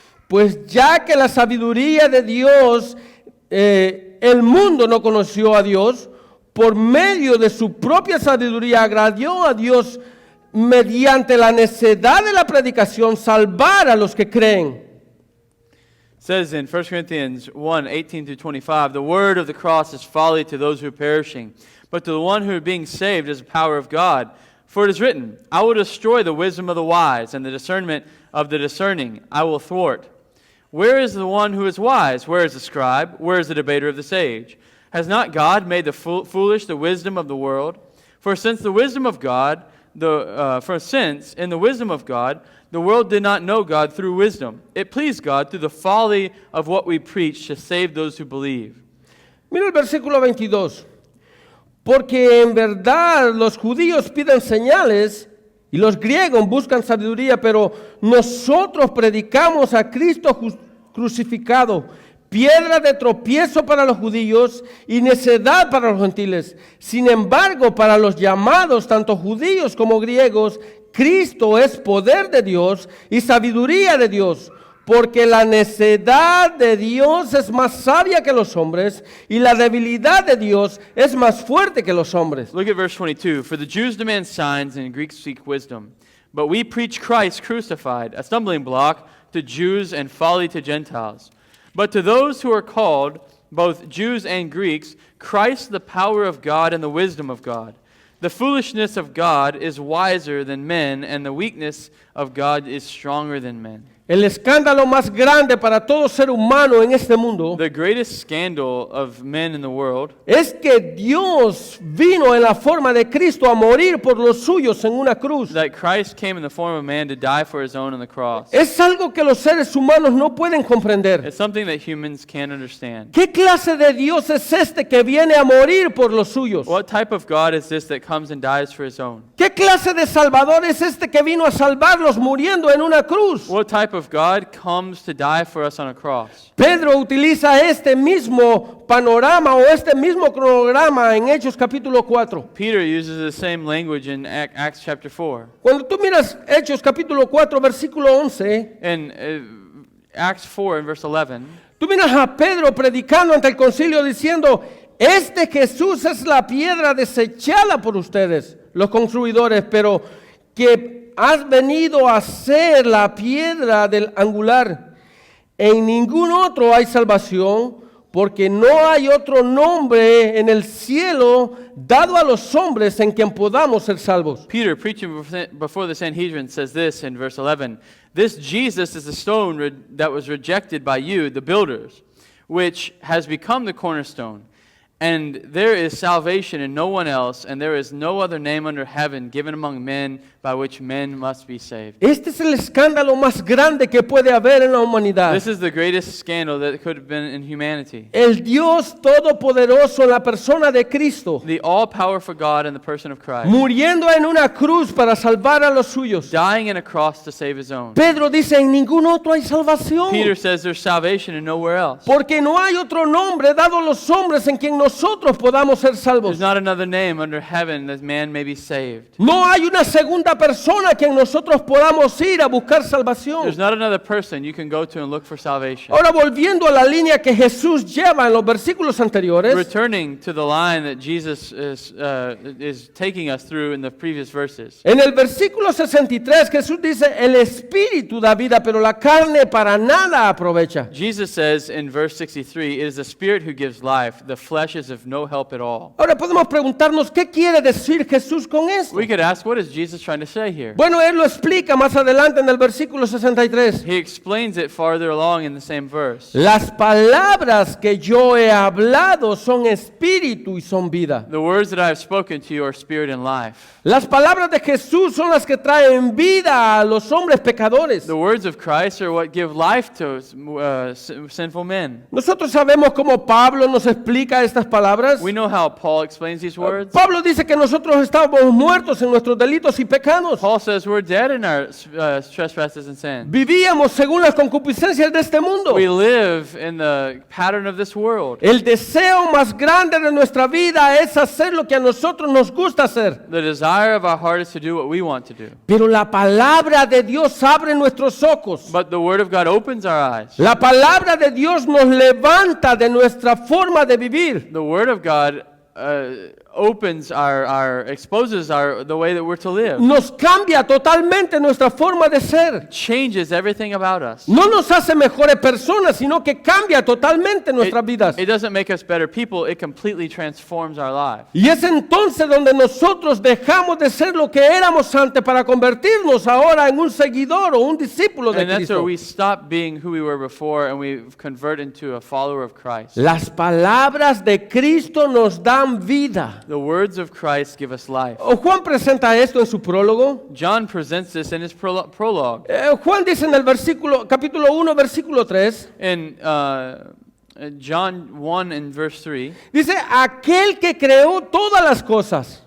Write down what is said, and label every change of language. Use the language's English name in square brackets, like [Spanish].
[Spanish] Pues ya que la sabiduría de Dios, el mundo no conoció a Dios, por medio de su propia sabiduría agradó a Dios mediante la necedad de la predicación salvar a los que creen. [English] It says in 1 Corinthians 1:18 through 25, the word of the cross is folly to those who are perishing, but to the one who are being saved is the power of God. For it is written, I will destroy the wisdom of the wise, and the discernment of the discerning I will thwart. Where is the one who is wise? Where is the scribe? Where is the debater of the sage? Has not God made the foolish the wisdom of the world? For since in the wisdom of God, the world did not know God through wisdom. It pleased God through the folly of what we preach to save those who believe. [Spanish] Mira el versículo 22. Porque en verdad los judíos piden señales y los griegos buscan sabiduría, pero nosotros predicamos a Cristo crucificado, piedra de tropiezo para los judíos y necedad para los gentiles. Sin embargo, para los llamados, tanto judíos como griegos, Cristo es poder de Dios y sabiduría de Dios, porque la necedad de Dios es más sabia que los hombres y la debilidad de Dios es más fuerte que los hombres. [English] Look at verse 22. For the Jews demand signs and Greeks seek wisdom, but we preach Christ crucified, a stumbling block to Jews and folly to Gentiles. But to those who are called, both Jews and Greeks, Christ the power of God and the wisdom of God. The foolishness of God is wiser than men, and the weakness of God is stronger than men. [Spanish] El escándalo más grande para todo ser humano en este mundo [English] The greatest scandal of men in the world [Spanish] es que Dios vino en la forma de Cristo a morir por los suyos en una cruz. [English] that Christ came in the form of man to die for his own on the cross. [Spanish] Es algo que los seres humanos no pueden comprender. [English] It's something that humans can't understand. [Spanish] ¿Qué clase de Dios es este que viene a morir por los suyos? [English] What type of God is this that comes and dies for his own? [Spanish] ¿Qué clase de Salvador es este que vino a salvarlos muriendo en una cruz? [English] What type of God comes to die for us on a cross? [Spanish] Pedro utiliza este mismo panorama o este mismo cronograma en Hechos capítulo 4. [English] Peter uses the same language in Acts chapter 4. [Spanish] Cuando tú miras Hechos capítulo 4 versículo 11, [English] In Acts 4 and verse 11, [Spanish] tú miras a Pedro predicando ante el concilio diciendo, este Jesús es la piedra desechada por ustedes, los construidores, pero que has venido a ser la piedra del angular. En ningún otro hay salvación, porque no hay otro nombre en el cielo dado a los hombres en quien podamos ser salvos. [English] Peter, preaching before the Sanhedrin, says this in verse 11, this Jesus is the stone that was rejected by you, the builders, which has become the cornerstone. And there is salvation in no one else, and there is no other name under heaven given among men by which men must be saved. [Spanish] Este es el escándalo más grande que puede haber en la humanidad. [English] This is the greatest scandal that could have been in humanity. [Spanish] El Dios todopoderoso en la persona de Cristo, [English] The all-powerful God in the person of Christ, [Spanish] muriendo en una cruz para salvar a los suyos. [English] dying in a cross to save his own. [Spanish] Pedro dice, en ningún otro hay salvación. [English] Peter says there's salvation in nowhere else. [Spanish] Porque no hay otro nombre dado a los hombres en quien nosotros podamos ser salvos. [English] There's not another name under heaven that man may be saved. [Spanish] No hay una segunda persona a quien nosotros podamos ir a buscar salvación. [English] There's not another person you can go to and look for salvation. [Spanish] Ahora volviendo a la línea que Jesús lleva en los versículos anteriores, [English] Returning to the line that Jesus is taking us through in the previous verses. [Spanish] en el versículo 63 Jesús dice, el Espíritu da vida, pero la carne para nada aprovecha. [English] Jesus says in verse 63, it is the Spirit who gives life, the flesh is of no help at all. [Spanish] Ahora podemos preguntarnos, ¿qué quiere decir Jesús con esto? [English] We could ask, what is Jesus trying to say here? [Spanish] Bueno, Él lo explica más adelante en el versículo 63. [English] He explains it farther along in the same verse. [Spanish] Las palabras que yo he hablado son espíritu y son vida. [English] The words that I have spoken to you are spirit and life. [Spanish] Las palabras de Jesús son las que traen vida a los hombres pecadores. [English] The words of Christ are what give life to sinful men. [Spanish] Nosotros sabemos cómo Pablo nos explica estas palabras. [English] We know how Paul explains these words. [Spanish] Pablo dice que nosotros estábamos muertos en nuestros delitos y pecados. [English] Paul says we're dead in our trespasses and sins. [Spanish] Vivíamos según las concupiscencias de este mundo. [English] We live in the pattern of this world. [Spanish] El deseo más grande de nuestra vida es hacer lo que a nosotros nos gusta hacer. [English] The desire of our heart is to do what we want to do. [Spanish] Pero la palabra de Dios abre nuestros ojos. [English] But the Word of God opens our eyes. [Spanish] La palabra de Dios nos levanta de nuestra forma de vivir. [English] The Word of God opens exposes the way that we're to live. [Spanish] Nos cambia totalmente nuestra forma de ser. [English] Changes everything about us. [Spanish] No nos hace mejores personas, sino que cambia totalmente nuestras vidas. [English] It doesn't make us better people, it completely transforms our lives. [Spanish] Y es entonces donde nosotros dejamos de ser lo que éramos antes para convertirnos ahora en un seguidor o un discípulo de [English] And that's where we stop being who we were before and we convert into a follower of Christ. [Spanish] Las palabras de Cristo nos dan vida. [English] The words of Christ give us life. [Spanish] Juan presenta esto en su prólogo. [English] John presents this in his prologue. [Spanish] Juan dice en el capítulo 1, versículo 3, [English] In John 1 and verse 3, [Spanish] dice, aquel que creó todas las cosas.